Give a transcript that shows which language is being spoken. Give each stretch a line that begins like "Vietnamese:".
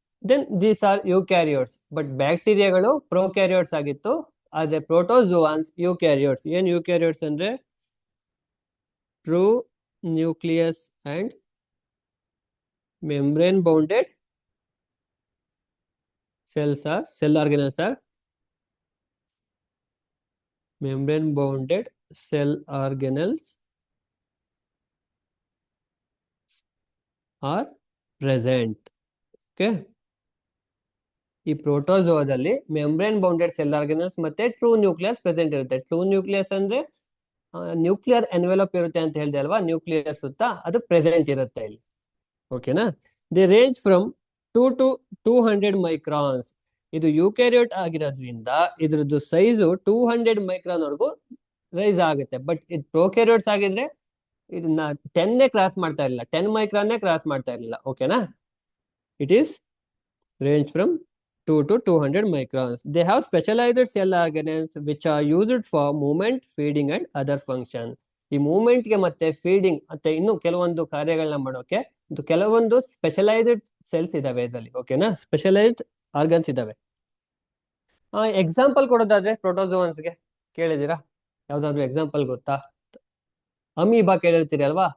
English: Then these are eukaryotes.
Kannada: But ಬ್ಯಾಕ್ಟೀರಿಯಾಗಳು ಪ್ರೋಕ್ಯಾರಿಯೋಟ್ಸ್ ಆಗಿತ್ತು, ಆದ್ರೆ ಪ್ರೋಟೋಜೋವಾನ್ಸ್ ಯೂಕ್ಯಾರಿಯೋಟ್ಸ್. ಏನ್ ಯೂಕ್ಯಾರಿಯೋಟ್ಸ್ ಅಂದ್ರೆ
English: True nucleus and membrane bounded cells are cell organelles are membrane bounded cell organelles are present.
Kannada: Okay, ಈ ಪ್ರೋಟೋಜೋವಾದಲ್ಲಿ membrane bounded cell organelles ಮತ್ತೆ true nucleus present ಇರುತ್ತೆ. True nucleus ಅಂದ್ರೆ nuclear envelope ಇರುತ್ತೆ ಅಂತ ಹೇಳಿದೆ ಅಲ್ವಾ, ನ್ಯೂಕ್ಲಿಯಸ್ ಸುತ್ತ ಅದು ಪ್ರೆಸೆಂಟ್ ಇರುತ್ತೆ ಇಲ್ಲಿ. ಓಕೆನಾ?
English: They range from 2 to 200 microns.
Kannada: ಇದು ಯೂಕ್ಯಾರಿಯೋಟ್ ಆಗಿರೋದ್ರಿಂದ ಇದ್ರದ್ದು ಸೈಜು 200 ಮೈಕ್ರಾನ್ ವರೆಗೂ ರೈಸ್ ಆಗುತ್ತೆ. ಬಟ್ ಇದು ಪ್ರೋಕ್ಯಾರಿಯೋಟ್ಸ್ ಆಗಿದ್ರೆ ಇದನ್ನ 10 ಕ್ರಾಸ್ ಮಾಡ್ತಾ ಇರಲಿಲ್ಲ, 10 ಮೈಕ್ರಾನ್ ಕ್ರಾಸ್ ಮಾಡ್ತಾ ಇರಲಿಲ್ಲ. ಓಕೆನಾ?
English: It is range from 2 to 200 microns. They have specialized cell organelles which are used for movement, feeding and other function.
Kannada: ಈ ಮೂವ್ಮೆಂಟ್ ಗೆ ಮತ್ತೆ ಫೀಡಿಂಗ್ ಮತ್ತೆ ಇನ್ನು ಕೆಲವೊಂದು ಕಾರ್ಯಗಳನ್ನ ಮಾಡೋಕೆ ಇದು ಕೆಲವೊಂದು ಸ್ಪೆಷಲೈಸ್ಡ್ ಸೆಲ್ಸ್ ಇದಾವೆ ಇದರಲ್ಲಿ. ಓಕೆನಾ, ಸ್ಪೆಷಲೈಸ್ಡ್ ಆರ್ಗನ್ಸ್ ಇದಾವೆ. ಎಕ್ಸಾಂಪಲ್ ಕೊಡೋದಾದ್ರೆ ಪ್ರೋಟೋಜೋನ್ಸ್ಗೆ ಕೇಳಿದೀರಾ? ಯಾವ್ದಾದ್ರು ಎಕ್ಸಾಂಪಲ್ ಗೊತ್ತಾ? ಅಮೀಬಾ ಕೇಳಿರ್ತೀರಿ ಅಲ್ವಾ?